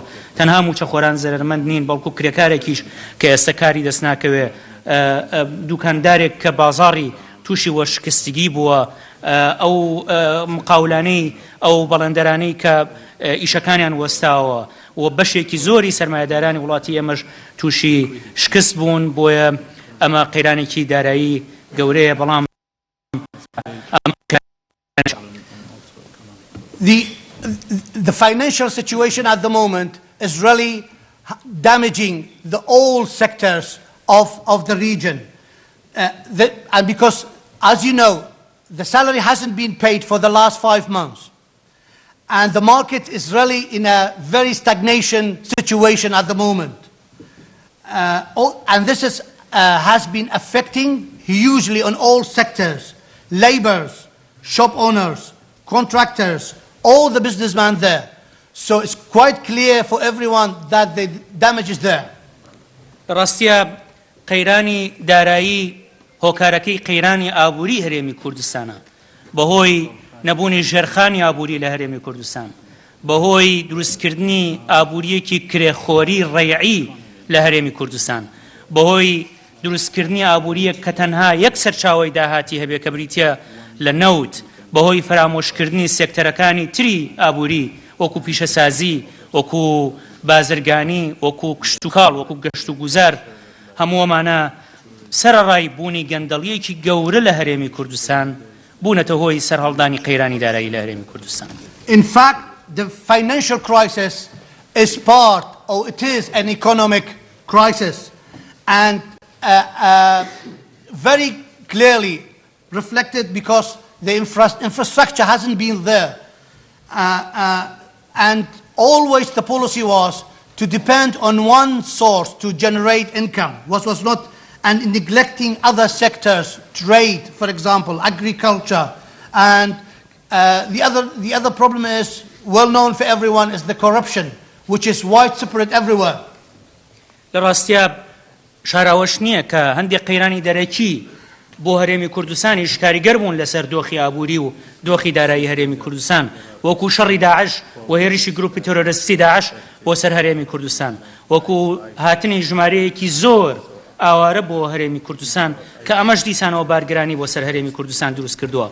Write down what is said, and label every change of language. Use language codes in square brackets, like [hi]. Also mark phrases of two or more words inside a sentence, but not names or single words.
[ckb] تەنها موچەخۆران زەرمەند نین، بەڵکو کرێکارێکیش کە ئێستا کاری دەست ناکەوێ، دوکاندارێک کە بازاڕی تووشی وەرشکستگی بووە، ئەو مقاولانەی ئەو بەڵێندەرانەی کە ئیشەکانیان وەستاوە و بەشێکی زۆری سەرمایەدارانی وڵاتی ئێمەش تووشی شکست بوون. بۆیە ئەمە قەیرانێکی دارایی گەورەیە. بەڵام [en] The financial situation at the moment is really damaging all sectors of the region. And because, as you know, the salary hasn't been paid for the last 5 months. And the market is really in a very stagnation situation at the moment. And this has been affecting hugely on all sectors: laborers, shop owners, contractors, all the businessmen there. So it's quite clear for everyone that the damage is there. [ckb] ڕاستیە قەیرانی دارایی هۆکارەکەی قەیرانی ئابووری هەرێمی کوردستانە، بەهۆی نەبوونی ژێرخانی ئابووری لە هەرێمی کوردستان، بەهۆی دروستکردنی ئابووریەکی کرێخۆری ڕێعی لە هەرێمی کوردستان، بەهۆی دروستکردنی ئابووریەک کە تەنها یەک سەرچاوەی داهاتی هەبێ کە بریتە لە نەوت، بەهۆی فرامۆشکردنی سێکتەرەکانی تری ئابووری وەکو پیشەسازی، وەکو بازرگانی، وەکو کشتوکاڵ، وەکو گەشت و گوزار، هەموو ئەمانە سەرەڕای بوونی گەندەڵیەکی گەورە لە هەرێمی کوردستان بوونەتە هۆی سەرهەڵدانی قەیرانی دارایی لە هەرێمی کوردستان. [en] In fact, the financial crisis is part, or it is an economic crisis, and very clearly reflected because the infrastructure hasn't been there. And always the policy was to depend on one source to generate income, was not, and neglecting other sectors, trade, for example, agriculture. And the other problem is, well known for everyone, is the corruption, which is widespread everywhere. [ckb] لەڕاستیە شاراوەش نییە کە هەندێک قەیرانی دەرەکی بۆ هەرێمی کوردستانی شکاریگەر بوون لەسەر دۆخی ئابووری و دۆخی دارایی هەرێمی کوردستان، وەکو شەڕی داعش و هێرشی گروپی تۆرۆریستی داعش بۆ سەر هەرێمی کوردستان، وەکو هاتنی ژمارەیەکی زۆر ئاوارە بۆ هەرێمی کوردستان کە ئەمەش دیسانەوە بارگرانی بۆ سەر هەرێمی کوردستان دروست کردووە.